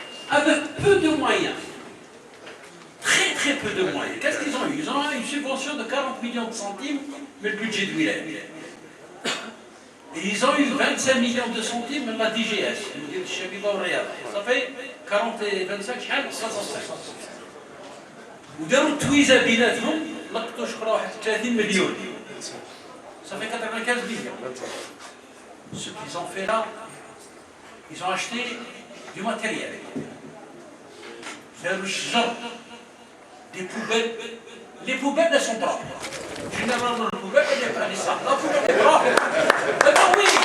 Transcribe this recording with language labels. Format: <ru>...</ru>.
<fr>Avec peu de moyens. Très peu de moyens. Qu'est-ce qu'ils ont eu? Ils ont eu une subvention de 40 millions de centimes, mais le budget de wilaya. Et ils ont eu 25 millions de centimes de la DGS, ça fait 40 et 25</fr> <ar>شحال</ar> <fr>65.</fr> <ar>وداروا التويزه بيناتهم لقطوا شكرا واحد 30 مليون.</ar> <fr>Ça fait 95 millions. Ce qu'ils ont fait là, ils ont acheté du matériel.</fr> <ar>داروا الشجر</ar> <fr>des poubelles. Les poubelles elles sont propres. Généralement les poubelles elles sont pas les sacs. La poubelle est propre. Oui.</fr>